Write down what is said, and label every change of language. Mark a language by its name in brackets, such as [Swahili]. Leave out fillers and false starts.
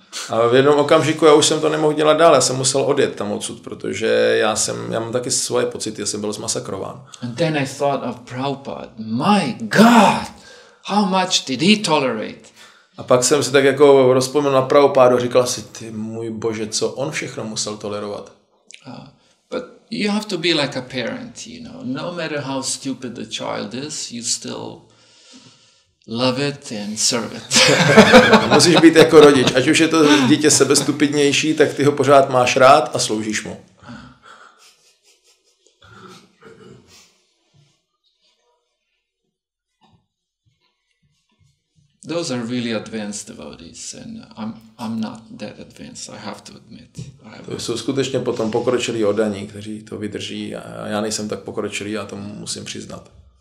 [Czech] A v jednom okamžiku já už jsem to nemohl dělat dál. Já jsem musel odjet tam odsud, protože já mám taky svoje pocity, já jsem byl zmasakrován. [English] And then I thought of Prabhupada. My God, how much did he tolerate? [Czech] A pak jsem si tak jako rozpomněl na Prabhupádu a říkal si, ty můj bože, co on všechno musel tolerovat. [English] But you have to be like a parent, No matter how stupid the child is, you still love it and serve it. [Czech] Musíš být jako rodič. Ať už je to dítě sebestupidnější, tak ty ho pořád máš rád a sloužíš mu. [English] Those are really advanced devotees, and I'm not that advanced, I have to admit. [Czech] To jsou skutečně potom pokročilí oddaní, kteří to vydrží, a já nejsem tak pokročilý, já tomu musím přiznat.